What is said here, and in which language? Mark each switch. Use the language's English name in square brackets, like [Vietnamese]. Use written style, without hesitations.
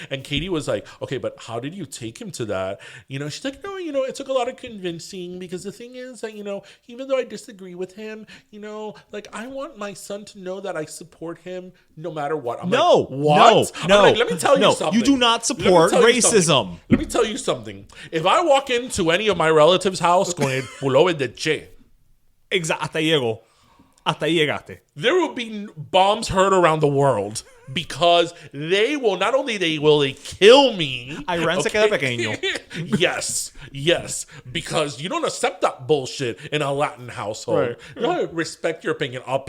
[English] And Katie was like, okay, but how did you take him to that? She's like, no, it took a lot of convincing because the thing is that, even though I disagree with him, like I want my son to know that I support him no matter what. I'm no, like, what? No, like, let me tell you something. You do not support racism. Let me tell you something. If I walk into any of my relatives' house [Spanish] con el pullover de Che. Exacto, hasta ahí llegaste. [English] There will be bombs heard around the world because they will not only will they kill me. [Spanish] Iran se queda pequeño. [English] yes, because you don't accept that bullshit in a Latin household. Right. You don't respect your opinion.